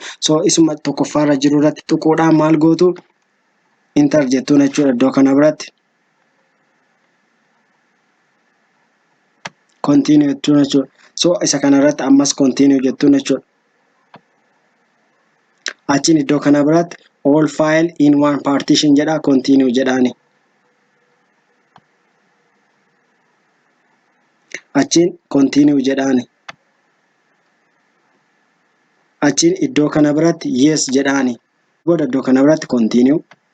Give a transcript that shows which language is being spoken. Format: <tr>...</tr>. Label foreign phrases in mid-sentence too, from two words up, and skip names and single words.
<om>So isuma tokkoffaarra jiru irratti tuquudhaan maal gootu inter jettuun jechuudha. Iddoo kana biratti continue jettuun jechuudha. So isa kana irratti ammas continue jettuun jechuudha. Achiin iddoo kana biratti</om> <en>all file in one partition</en> <om>jedha continue jedhaani. Achiin continue jedhaani. Achiin iddoo kana biratti yes jedhaani. Booda iddoo kana biratti continue.</om>